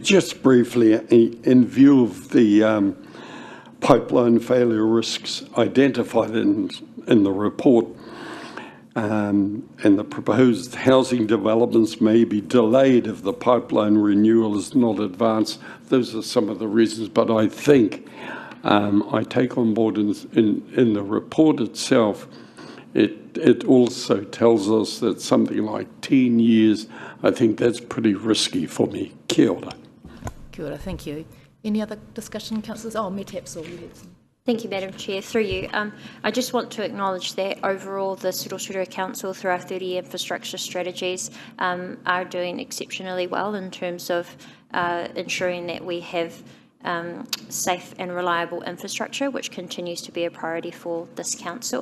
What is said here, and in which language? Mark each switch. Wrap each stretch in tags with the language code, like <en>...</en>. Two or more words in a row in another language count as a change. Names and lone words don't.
<en>Just briefly, in view of the pipeline failure risks identified in the report, and the proposed housing developments may be delayed if the pipeline renewal is not advanced. Those are some of the reasons, but I think I take on board in the report itself, it also tells us that something like 10 years, I think that's pretty risky for me.</en> <mi>Kia ora. Kia ora,</mi> <en>thank you. Any other discussion, councillors? Oh, Matt Hapsell, you had some. Thank you, Madam Chair. Through you, I just want to acknowledge that overall the Rotorua Council, through our 30 infrastructure strategies, are doing exceptionally well in terms of ensuring that we have safe and reliable infrastructure, which continues to be a priority for this council.</en>